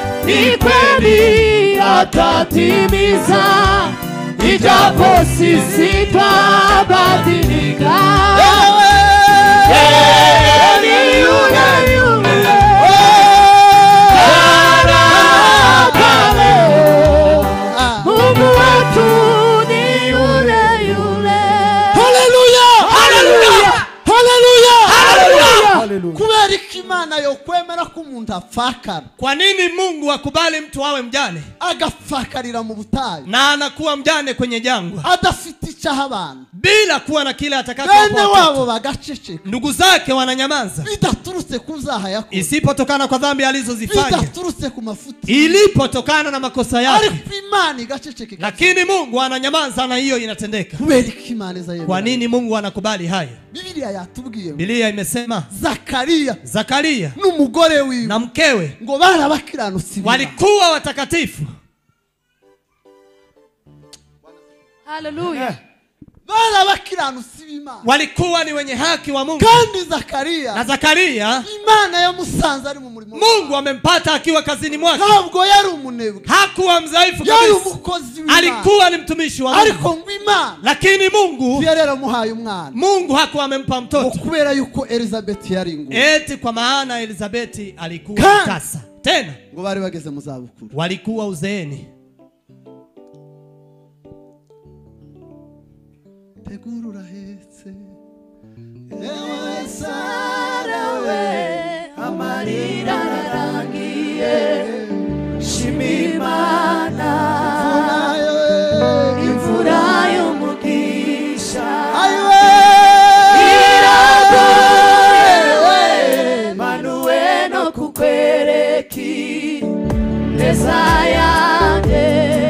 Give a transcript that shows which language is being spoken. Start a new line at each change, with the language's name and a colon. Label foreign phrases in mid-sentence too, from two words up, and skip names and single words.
Swahili: ni kweli atatimiza, ijapo sisi twabadilika. Yeye ni yule yule jana leo, Mungu wetu ni yule yule. Haleluya! Haleluya! Haleluya! Haleluya!
Kinyarwanda: Kubera Imana yo kwemera ko umuntu apfakara.
Swahili: Kwa nini Mungu akubali mtu awe mjane?
Kinyarwanda: Agapfakarira mu butayu.
Swahili: Na anakuwa mjane kwenye jangwa.
Kinyarwanda: Adafite icyaha abantu.
Swahili: Bila kuwa na kile atakacho.
Kinyarwanda: Bene wabo bagaceceka.
Swahili: Ndugu zake wananyamaza.
Kinyarwanda: Bidaturutse kuzaha yako.
Swahili: Isipotokana kwa dhambi alizozifanya.
Kinyarwanda: Bidaturutse ku mafuti.
Swahili: Ilipotokana na makosa yake.
Kinyarwanda: Ariko Imana igaceceka.
Swahili: Lakini Mungu ananyamaza na hiyo inatendeka.
Kinyarwanda: Kubera Imana izaye.
Swahili: Kwa nini Mungu anakubali haya?
Kinyarwanda: Biblia yatubwiye.
Swahili: Biblia imesema Zakaria
Kinyarwanda: n'umugore wiwe
Swahili: na mkewe
Kinyarwanda: ngo barabakiranutsi
Swahili: walikuwa watakatifu. Haleluya!
Kinyarwanda: Barabakiranutsi b'Imana,
Swahili: walikuwa ni wenye haki wa Mungu.
Kinyarwanda: Kandi Zakaria Imana yamusanze ari mu murimo.
Swahili: Mungu amempata akiwa kazini mwake.
Kinyarwanda: Ntabwo yari umunebwe,
Swahili: hakuwa mdhaifu
Kinyarwanda: yari kabisa, umukozi w'Imana,
Swahili: alikuwa ni mtumishi wa Mungu.
Kinyarwanda: Ariko Imana,
Swahili: lakini Mungu
Kinyarwanda: yaramuhaye umwana.
Swahili: Mungu hakuwa amempa mtoto
Kinyarwanda: kubera yuko Elizabeth yari ngo
Swahili: eti kwa maana Elizabeth alikuwa tasa.
Kinyarwanda: Tena ngo bari bageze mu zabukuru,
Swahili: walikuwa uzeeni.
Kinyarwanda: Tegurura hetse ewe Sara we, amarira ararangiye, shimimana imvura y'umugisha iragoye, manuwe no kukwereki neza yanjye.